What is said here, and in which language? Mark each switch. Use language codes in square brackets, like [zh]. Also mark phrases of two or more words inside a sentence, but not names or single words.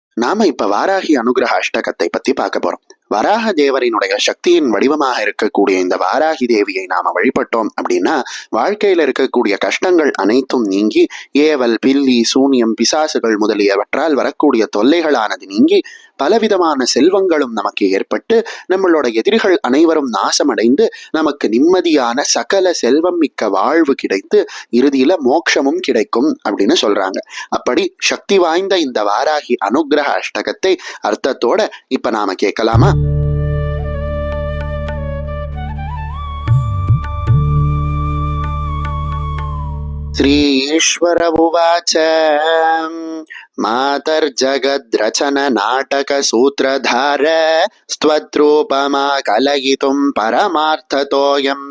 [ta] நாம இப்ப வாராகி அனுகிரக அஷ்டகத்தை பத்தி பார்க்க போறோம். வராக தேவரினுடைய சக்தியின் வடிவமாக இருக்கக்கூடிய இந்த வாராகி தேவியை நாம வழிபட்டோம் அப்படின்னா வாழ்க்கையில இருக்கக்கூடிய கஷ்டங்கள் அனைத்தும் நீங்கி ஏவல், பில்லி, சூனியம், பிசாசுகள் முதலியவற்றால் வரக்கூடிய தொல்லைகளானது நீங்கி பலவிதமான செல்வங்களும் நமக்கு ஏற்பட்டு நம்மளோட எதிரிகள் அனைவரும் நாசமடைந்து நமக்கு நிம்மதியான சகல செல்வம் மிக்க வாழ்வு கிடைத்து இறுதியில மோட்சமும் கிடைக்கும் அப்படின்னு சொல்றாங்க. அப்படி சக்தி வாய்ந்த இந்த வாராகி அனுகிரக அஷ்டகத்தை அர்த்தத்தோட இப்ப நாம கேட்கலாமா? [sa] श्रीश्वर उवाच मातर्जगद्रचन नाटक सूत्रधार स्त्वद्रूपमा कलयितुं परमार्थतोऽयम्